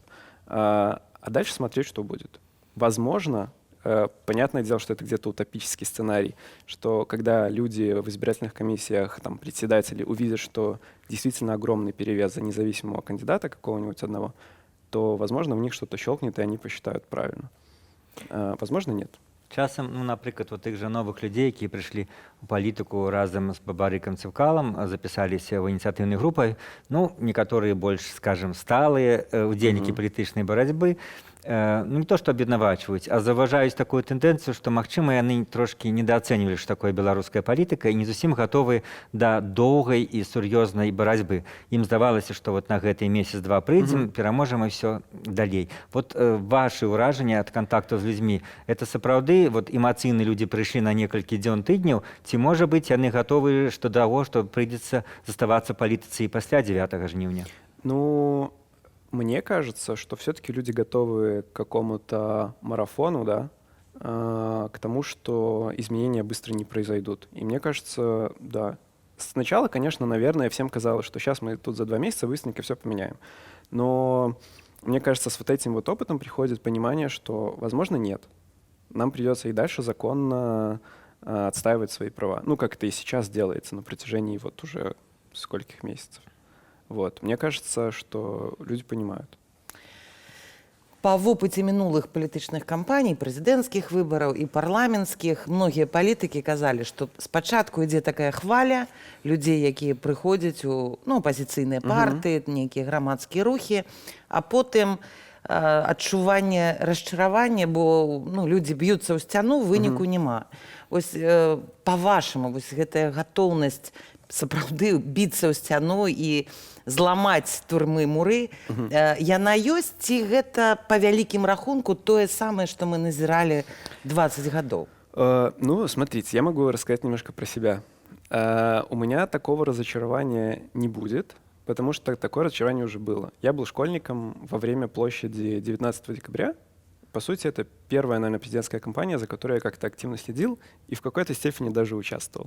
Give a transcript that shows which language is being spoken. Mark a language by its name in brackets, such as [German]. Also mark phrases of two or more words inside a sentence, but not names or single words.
[Russian] А дальше смотреть, что будет. Возможно, понятное дело, что это где-то утопический сценарий, что когда люди в избирательных комиссиях, председатели увидят, что действительно огромный перевес за независимого кандидата какого-нибудь одного, то, возможно, в них что-то щелкнет, и они посчитают правильно. Возможно, нет. [Belarusian] Часам, напрыклад, тых жа новых людзей, якія прыйшлі ў палітыку разам з Бабарыкам Цыўкалам, запісаліся ў ініцыятыўнай групай, некаторыя больш, скажем, сталыя удзельнікі палітычнай барацьбы, не то што аб'яднавачваюць, а заўважаюць такую тэндэнцыю, што, магчыма, яны трошкі недаацэньвалі, што такое беларуская палітыка, і не зусім гатовы да доўгай і сур'ёзнай барацьбы. Ім здавалася, што на гэты месяц-два прыйдзем, пераможам і ўсё далей. Вашы ўражанні ад кантакту з людзьмі, это сапраўды эмацыйныя людзі прыйшлі на некалькі дзён тыдняў, ці, можа быць, яны гатовы да таго, што прыйдзецца заставацца палітыцы і пасля 9 жніўня? [Russian] Мне кажется, что все-таки люди готовы к какому-то марафону, да, к тому, что изменения быстро не произойдут. И мне кажется, да. Сначала, конечно, наверное, всем казалось, что сейчас мы тут за 2 месяца быстренько все поменяем. Но мне кажется, с этим опытом приходит понимание, что, возможно, нет. Нам придется и дальше законно отстаивать свои права. Как это и сейчас делается на протяжении уже скольких месяцев. Мне кажется, что люди понимают. [Belarusian] Па вопыце мінулых палітычных кампаній, прэзідэнцкіх выбараў і парламенцкіх, многія палітыкі казалі, што спачатку ідзе такая хваля людзей, якія прыходзяць у апазіцыйныя партыі, нейкія грамадскія рухі, а потым адчуванне расчаравання, бо людзі б'юцца ў сцяну, выніку няма. Вось па-вашаму, вось гэтая гатоўнасць сапраўды біцца ў сцяну і зламаць турмы муры, яна ёсць, ці гэта па вялікім рахунку тое самае, што мы назіралі 20 гадоў? [Russian] Ну, смотрите, я могу рассказать немножко про себя. У меня такого разочарования не будет, потому что такое разочарование уже было. Я был школьником во время площади 19 декабря. По сути, это первая, наверное, президентская кампания, за которой я как-то активно следил и в какой-то степени даже участвовал.